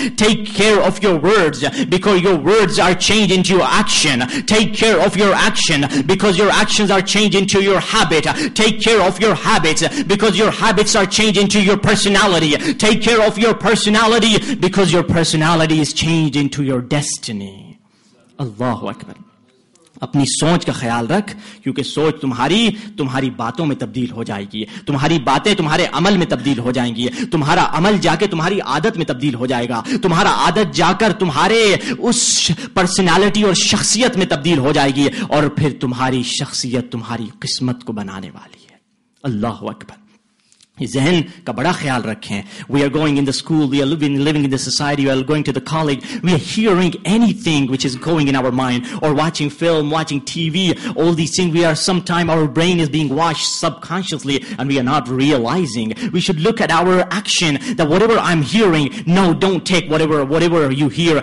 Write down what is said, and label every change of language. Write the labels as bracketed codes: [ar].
[en] Take care of your words because your words are changed into your action. Take care of your action because your actions are changed into your habit. Take care of your habits because your habits are changed into your personality. Take care of your personality because your personality is changed into your destiny. Allahu Akbar. [ur] اپنی سوچ کا خیال رکھ کیونکہ سوچ تمہاری باتوں میں تبدیل ہو جائے گی، تمہاری باتیں تمہارے عمل میں تبدیل ہو جائیں گی، تمہارا عمل جا کے تمہاری عادت میں تبدیل ہو جائے گا، تمہارا عادت جا کر تمہارے اس پرسنالٹی اور شخصیت میں تبدیل ہو جائے گی، اور پھر تمہاری شخصیت تمہاری قسمت کو بنانے والی ہے. اللہ اکبر. ذہن کا بڑا خیال رکھیں. [en] We are going in the school, we are living in the society, we are going to the college, we are hearing anything which is going in our mind, or watching film, watching TV, all these things. Sometime our brain is being washed subconsciously and we are not realizing. We should look at our action, that whatever I'm hearing, no, don't take whatever you hear.